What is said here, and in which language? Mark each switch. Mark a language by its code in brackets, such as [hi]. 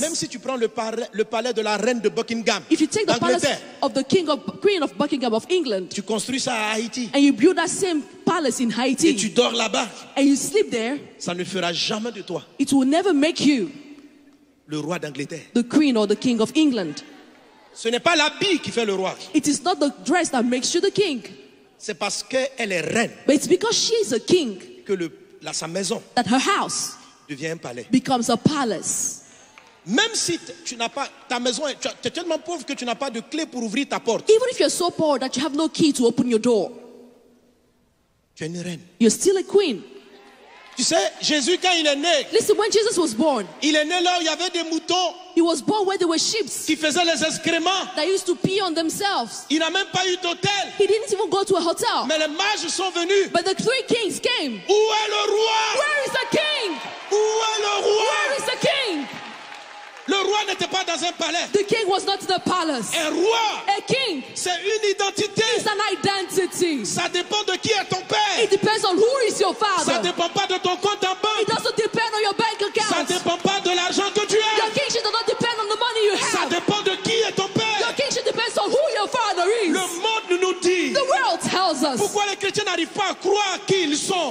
[fr] Même si tu prends le palais de la reine de Buckingham, [en] If you take the palace [fr] d'Angleterre, [en] of the Queen of Buckingham of England [fr] tu construis ça à Haïti [en] and you build that same palace in [fr] et tu [en] Haiti [fr] dors là-bas, [en] and you sleep there, [fr] ça ne fera jamais de toi [en] it will never make you [fr] le roi d'Angleterre. [en] the Queen or the King of England. [fr] Ce n'est pas l'habit qui fait le roi, [en] It is not the dress that makes you the king, [fr] c'est parce qu'elle est reine [en] but it's because she is a king [fr] que sa maison [en] that her house [fr] devient un palais. [en] becomes a palace. [fr] Même si tu n'as pas ta maison, tu es tellement pauvre que tu n'as pas de clé pour ouvrir ta porte, [en] Even if you're so poor that you have no key to open your door, [fr] tu es une reine. [en] you're still a queen. [fr] Tu sais, Jésus, quand il est né, [en] Listen, when Jesus was born, [fr] il est né là où il y avait des moutons [en] he was born where there were sheep [fr] qui faisaient les excréments. [en] that used to pee on themselves. [fr] Il n'a même pas eu d'hôtel. [en] He didn't even go to a hotel. [fr] Mais les mages sont venus. [en] But the 3 kings came. [fr] Où est le roi? [en] Where is the king? [fr] Où est le [en] Where [fr] roi? [en] is the king? [fr] Le roi n'était pas dans un palais. [en] The king was not in the palace. [fr] Un roi, [en] A king [fr] c'est une identité. [en] is an identity. [fr] Ça dépend de qui est ton [en] It [fr] père. [en] depends on who is your [fr] Ça [en] father. [fr] dépend pas de ton compte en [en] It doesn't depend on your bank [fr] Ça [en] account. [fr] dépend pas de l'argent que tu [en] Your [fr] as. [en] kingship does not depend on the money you [fr] Ça [en] have. [fr] dépend de qui est ton [en] Your [fr] père. [en] kingship depends on who your father is. [fr] Le monde nous dit. [en] The world tells us. [fr] Pourquoi les chrétiens n'arrivent pas à croire qui ils sont?